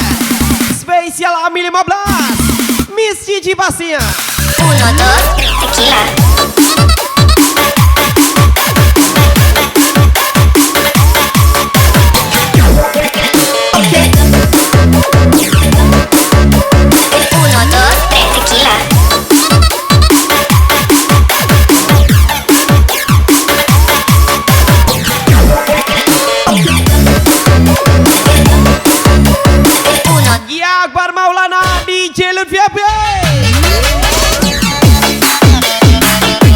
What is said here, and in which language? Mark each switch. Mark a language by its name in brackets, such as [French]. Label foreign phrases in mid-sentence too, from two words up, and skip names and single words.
[Indonesian] Spesial Ami 15 Miss Cici pastinya. [Spanish] Uno, dos, tequila. Uno, dos, tequila. Uno, [Indonesian] Ya Akbar Maulana, DJ Lutfi Abe.